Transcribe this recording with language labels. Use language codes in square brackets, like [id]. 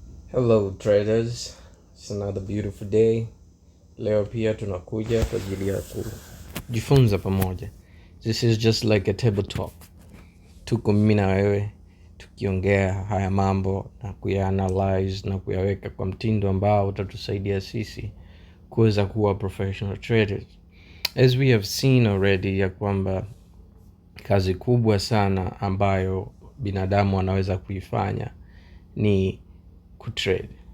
[en] Hello traders, it's another beautiful day. [sw] Leo pia tunakuja kwa ajili ya kujifunza pamoja. [en] This is just like a table talk. [sw] Tuko mimi na wewe tukiongea haya mambo na kuyaanalyze na kuyaweka kwa mtindo ambao utatusaidia sisi kuweza kuwa [en] professional traders. As we have seen already [sw] ya kwamba kazi kubwa sana ambayo binadamu anaweza kuifanya ni kutrade.